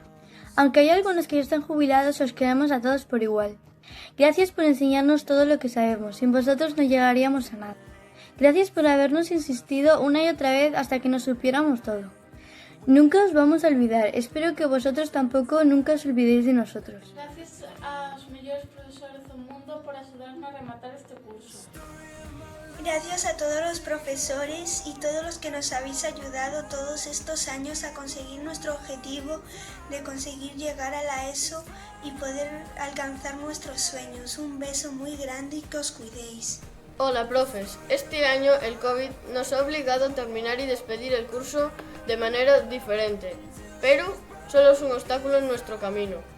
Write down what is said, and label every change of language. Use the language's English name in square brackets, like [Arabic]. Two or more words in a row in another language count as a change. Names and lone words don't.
[Spanish] Aunque hay algunos que ya están jubilados, os queremos a todos por igual. Gracias por enseñarnos todo lo que sabemos. Sin vosotros no llegaríamos a nada. Gracias por habernos insistido una y otra vez hasta que nos supiéramos todo. Nunca os vamos a olvidar. Espero que vosotros tampoco nunca os olvidéis de nosotros. [Galician] Gracias aos mellores profesores do mundo por axudarnos a rematar este curso. [Spanish] Gracias a todos los profesores y todos los que nos habéis ayudado todos estos años a conseguir nuestro objetivo de conseguir llegar a la ESO y poder alcanzar nuestros sueños. Un beso muy grande y que os cuidéis. Hola, profes. Este año el COVID nos ha obligado a terminar y despedir el curso de manera diferente, pero solo es un obstáculo en nuestro camino.